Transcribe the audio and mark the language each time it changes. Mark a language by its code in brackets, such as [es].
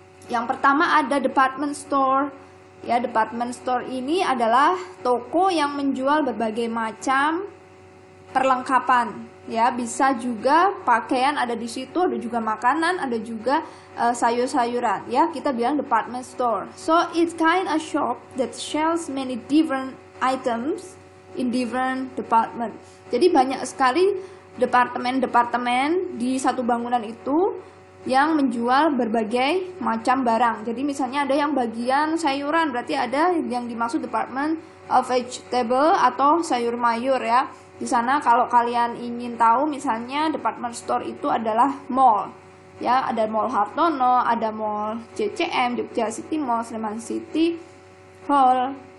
[id] Yang pertama ada department store. Ya, department store ini adalah toko yang menjual berbagai macam perlengkapan ya, bisa juga pakaian ada di situ, ada juga makanan, ada juga sayur-sayuran ya. Kita bilang department store. [en] So it's kind of shop that sells many different items in different department. [id] Jadi banyak sekali departemen-departemen di satu bangunan itu yang menjual berbagai macam barang. Jadi misalnya ada yang bagian sayuran, berarti ada yang dimaksud department of vegetable atau sayur mayur ya. Di sana kalau kalian ingin tahu, misalnya department store itu adalah mall ya, ada mall Hartono, ada mall CCM, Jogja City Mall, Sleman City Hall.